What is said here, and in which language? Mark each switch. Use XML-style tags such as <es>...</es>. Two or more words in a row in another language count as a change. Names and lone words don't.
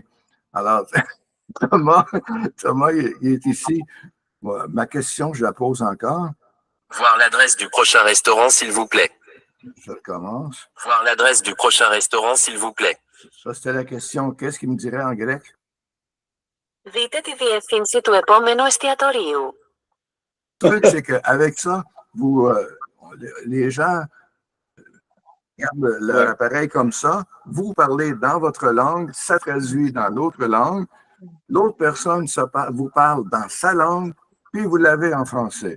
<fr>Alors, Thomas, il est ici. Bon, ma question, je la pose encore. Voir l'adresse du prochain restaurant, s'il vous plaît. Je commence. Voir l'adresse du prochain restaurant, s'il vous plaît. Ça, c'était la question. Qu'est-ce qu'il me dirait en grec?</fr> <el>Δείτε τη διεύθυνση του επόμενου εστιατορίου.</el> <fr>Le truc, c'est qu'avec ça, les gens regardent leur appareil comme ça, vous parlez dans votre langue, ça traduit dans l'autre langue, l'autre personne vous parle dans sa langue, puis vous l'avez en français.</fr>